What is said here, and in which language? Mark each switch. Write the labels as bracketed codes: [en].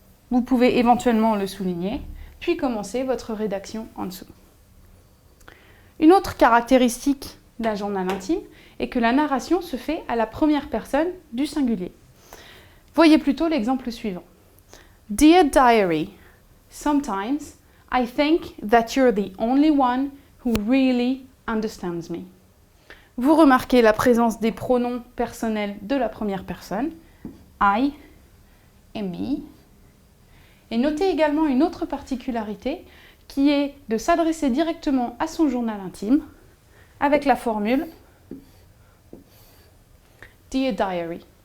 [fr] Vous pouvez éventuellement le souligner, puis commencer votre rédaction en dessous. Une autre caractéristique d'un journal intime est que la narration se fait à la première personne du singulier. Voyez plutôt l'exemple suivant. [en] Dear Diary, sometimes I think that you're the only one who really understands me. [fr] Vous remarquez la présence des pronoms personnels de la première personne, I et me. Et notez également une autre particularité qui est de s'adresser directement à son journal intime avec la formule Dear Diary.